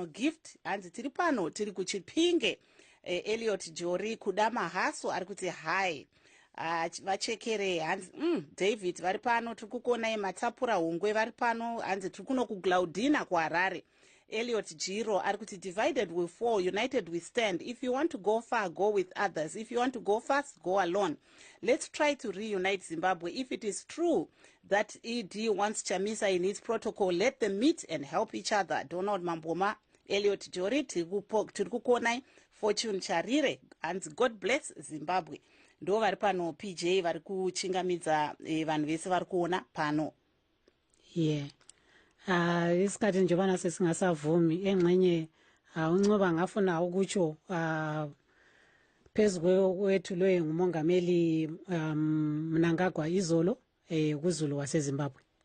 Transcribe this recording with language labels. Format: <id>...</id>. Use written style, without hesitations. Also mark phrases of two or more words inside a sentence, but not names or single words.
<sn>Gift hanzi tiri pano tiri kuChipinge. Elliot Jory Kudama Haso ari kuti hi. Vachekere hanzi David vari pano tiri kukuonai. Matapura Hungwe vari pano hanzi tiri kuno kuGlaudina kuHarare.</sn> <en>Elliot Jiro</en> <sn>ari kuti</sn> <en>divided we fall, united we stand. If you want to go far, go with others. If you want to go fast, go alone. Let's try to reunite Zimbabwe. If it is true that ED wants Chamisa in its protocol, let them meet and help each other.</en> <sn>Donald Mamboma, Elliot Jory tiri kukuonai.</sn> <en>Fortune Charire and God bless Zimbabwe.</en> <sn>Ndo vari pano PJ vari kuchingamidza vanhu vese vari kuona pano.</sn> <nd>Isikhathi njobana sesingasavumi engxenye uNcoba ngafuna ukutsho phezu kwethulwe ngumongameli Mnangagwa izolo kuZulu waseZimbabwe.</nd>